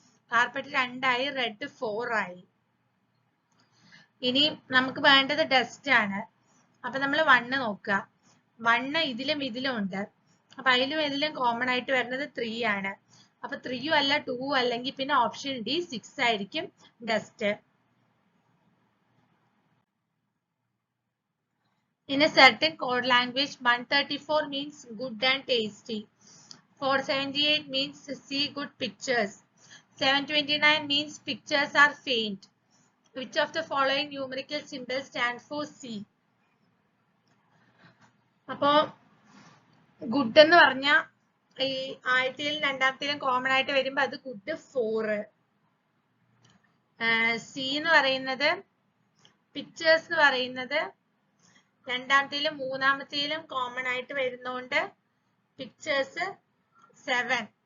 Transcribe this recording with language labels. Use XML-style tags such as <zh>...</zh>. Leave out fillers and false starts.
<ml>Carpet 2 ആയി, red 4 ആയി. ഇനി നമുക്ക് വേണ്ടത് ഡസ്റ്റ് ആണ്. അപ്പൊ നമ്മൾ 1 നോക്കുക, 1 ഇതിലും ഉണ്ട്. അപ്പൊ അതിലും ഇതിലും കോമൺ ആയിട്ട് വരുന്നത് 3 ആണ്. അപ്പൊ 3 അല്ല 2 അല്ലെങ്കിൽ പിന്നെ ഓപ്ഷൻ ഡി 6 ആയിരിക്കും dust.</ml> <en>In a certain code language, 134 means good and tasty. 478 means see good pictures. 729 means pictures are faint. Which of the following numerical symbols stands for C?</en> <ml>അപ്പോ ഗുഡ് എന്ന് പറഞ്ഞ ഈ ആദ്യത്തേലും രണ്ടാമത്തേലും കോമൺ ആയിട്ട് വരുമ്പോ അത് good 4. C എന്ന് പറയുന്നത് pictures എന്ന് പറയുന്നത് രണ്ടാമത്തേലും മൂന്നാമത്തേലും കോമൺ ആയിട്ട് വരുന്നോണ്ട് പിക്ചേഴ്സ് 7.</ml>